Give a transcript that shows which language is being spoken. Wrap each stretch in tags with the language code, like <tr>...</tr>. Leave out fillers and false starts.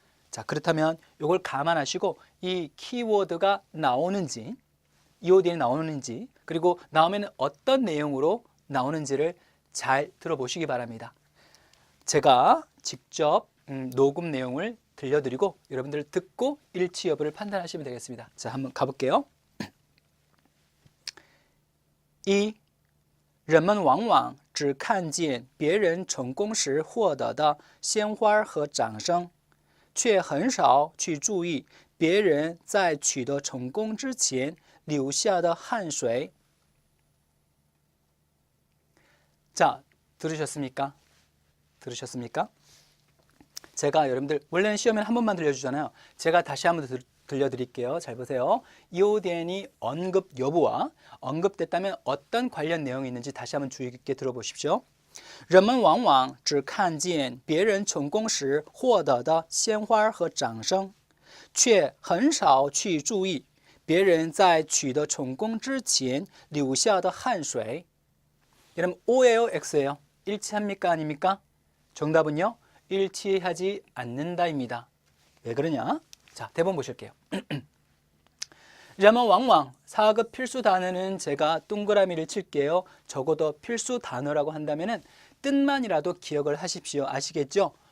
<ko>자, 그렇다면 이걸 감안하시고 이 키워드가 나오는지, 优点이 나오는지, 그리고 나오면 어떤 내용으로 나오는지를 잘 들어보시기 바랍니다. 제가 직접 녹음 내용을 들려드리고 여러분들 듣고 일치 여부를 판단하시면 되겠습니다. 자, 한번 가볼게요. 1.</ko> <zh>人们往往只看见别人成功时获得的鲜花和掌声，却很少去注意别人在取得成功之前流下的汗水。</zh> <ko>자, 들으셨습니까? 들으셨습니까? 제가 여러분들 원래는 시험에 한 번만 들려주잖아요. 제가 다시 한번 들려드릴게요. 잘 보세요. 优点이 언급 여부와 언급됐다면 어떤 관련 내용이 있는지 다시 한번 주의 깊게 들어보십시오.</ko> <zh>人们往往只看见别人成功时获得的鲜花和掌声，却很少去注意别人在取得成功之前流下的汗水.</zh> <ko>여러분 O예요, X예요? 일치합니까, 아닙니까? 정답은요, 일치하지 않는다입니다. 왜 그러냐? 자, 대본 보실게요.</ko> <zh>人们往往</zh> <ko>4급 필수 단어는 제가 동그라미를 칠게요. 적어도 필수 단어라고 한다면은 뜻만이라도 기억을 하십시오. 아시겠죠?</ko>